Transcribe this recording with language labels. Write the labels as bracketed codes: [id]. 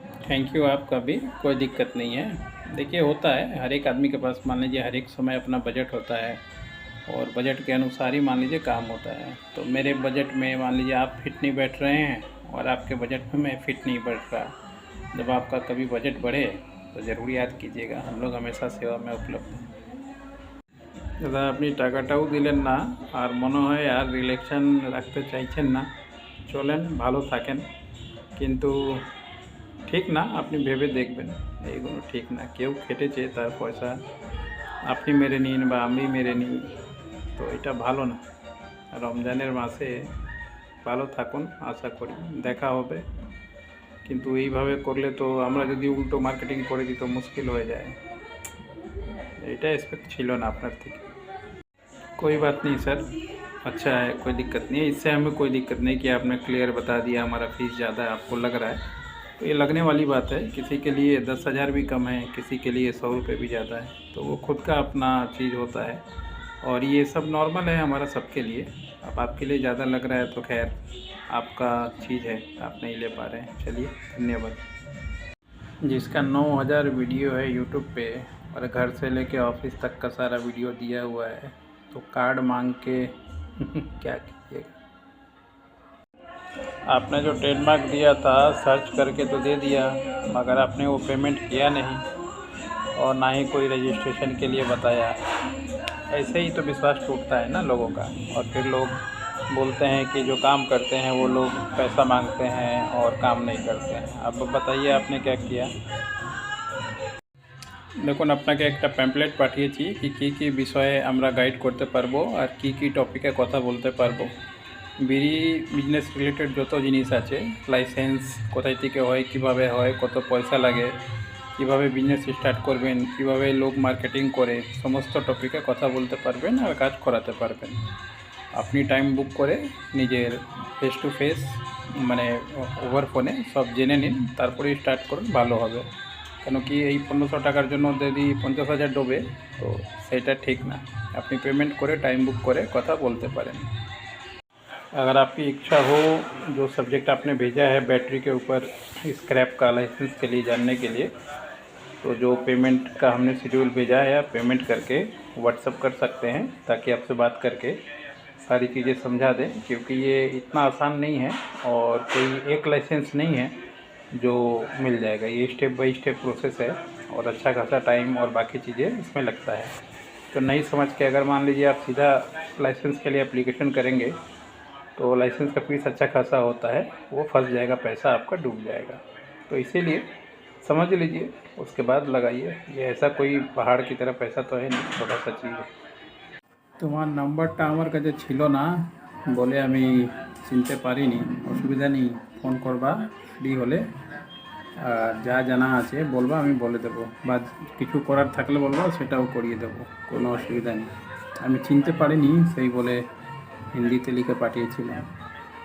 [hi] Thank you आपका भी, कोई दिक्कत नहीं है। देखिए होता है, हर एक आदमी के पास मान लीजिए हर एक समय अपना बजट होता है, और बजट के अनुसार ही मान लीजिए काम होता है। तो मेरे बजट में मान लीजिए आप फिट नहीं बैठ रहे हैं, और आपके बजट में मैं फिट नहीं बैठ रहा। जब आपका कभी बजट बढ़े तो ज़रूर याद कीजिएगा, हम लोग हमेशा सेवा में उपलब्ध हैं। [bn] দাদা আপনি টাকাটাও দিলেন না, আর মনে হয় আর রিলেকশন রাখতে চাইছেন না। চলেন, ভালো থাকেন, কিন্তু ঠিক না, আপনি ভেবে দেখবেন এইগুলো ঠিক না। কেউ খেটেছে, তার পয়সা আপনি মেরে নিন বা আমি মেরে নিই, তো এটা ভালো না। রমজানের মাসে ভালো থাকুন, আশা করি দেখা হবে। কিন্তু এইভাবে করলে তো আমরা যদি উল্টো মার্কেটিং করে দিই তো মুশকিল হয়ে যায়। এটা এক্সপেক্ট ছিল না আপনার থেকে। [hi] कोई बात नहीं सर, अच्छा है, कोई दिक्कत नहीं है। इससे हमें कोई दिक्कत नहीं कि आपने क्लियर बता दिया हमारा फ़ीस ज़्यादा है, आपको लग रहा है, तो ये लगने वाली बात है। किसी के लिए 10,000 भी कम है, किसी के लिए 100 रुपये भी ज़्यादा है, तो वो खुद का अपना चीज़ होता है, और ये सब नॉर्मल है हमारा सबके लिए। अब आपके लिए ज़्यादा लग रहा है तो खैर आपका चीज़ है, आप नहीं ले पा रहे हैं। चलिए, धन्यवाद। जिसका 9,000 वीडियो है यूट्यूब पे, और घर से लेके ऑफिस तक का सारा वीडियो दिया हुआ है, तो कार्ड मांग के क्या कीजिएगा। आपने जो ट्रेडमार्क दिया था सर्च करके तो दे दिया, मगर आपने वो पेमेंट किया नहीं, और ना ही कोई रजिस्ट्रेशन के लिए बताया। ऐसे ही तो विश्वास टूटता है ना लोगों का, और फिर लोग बोलते हैं कि जो काम करते हैं वो लोग पैसा मांगते हैं और काम नहीं करते हैं। आप बताइए आपने क्या किया। [bn] দেখুন, আপনাকে একটা প্যাম্পলেট পাঠিয়েছি কি কি বিষয়ে আমরা গাইড করতে পারবো আর কি টপিকে কথা বলতে পারবো। বিড়ি বিজনেস রিলেটেড যত জিনিস আছে, লাইসেন্স কোথায় থেকে হয়, কিভাবে হয়, কত পয়সা লাগে, কিভাবে বিজনেস স্টার্ট করবেন, কিভাবে লোক মার্কেটিং করে, সমস্ত টপিকে কথা বলতে পারবেন আর কাজ করাতে পারবেন। আপনি টাইম বুক করে নিজের ফেস টু ফেস মানে ওভার ফোনে সব জেনে নিন, তারপরে স্টার্ট করুন, ভালো হবে। কেন কি এই 1500 টাকার জন্য যদি 50,000 ডোবে তো সেটা ঠিক না। আপনি পেমেंट করে टाइम बुक করে কথা বলতে পারেন। [hi] अगर आपकी इच्छा हो, जो सब्जेक्ट आपने भेजा है बैटरी के ऊपर स्क्रैप का लाइसेंस के लिए जानने के लिए, तो जो पेमेंट का हमने शेड्यूल भेजा है आप पेमेंट करके व्हाट्सअप कर सकते हैं, ताकि आपसे बात करके सारी चीज़ें समझा दें। क्योंकि ये इतना आसान नहीं है, और कोई एक लाइसेंस नहीं है जो मिल जाएगा। ये स्टेप बाय स्टेप प्रोसेस है, और अच्छा खासा टाइम और बाकी चीज़ें इसमें लगता है। तो नहीं समझ के अगर मान लीजिए आप सीधा लाइसेंस के लिए एप्लीकेशन करेंगे तो लाइसेंस का फीस अच्छा खासा होता है, वो फंस जाएगा, पैसा आपका डूब जाएगा। तो इसीलिए समझ लीजिए, उसके बाद लगाइए। ये ऐसा कोई पहाड़ की तरह पैसा तो है नहीं, छोटा सा चीज़ है। [bn] তোমার নাম্বারটা আমার কাছে ছিল না বলে আমি চিনতে পারিনি। অসুবিধা নেই, ফোন করবা ফ্রি হলে, আর যা জানা আছে বলবা, আমি বলে দেবো, বা কিছু করার থাকলে বলবা, সেটাও করিয়ে দেবো, কোনো অসুবিধা নেই। আমি চিনতে পারিনি সেই বলে হিন্দিতে লিখে পাঠিয়েছিলাম।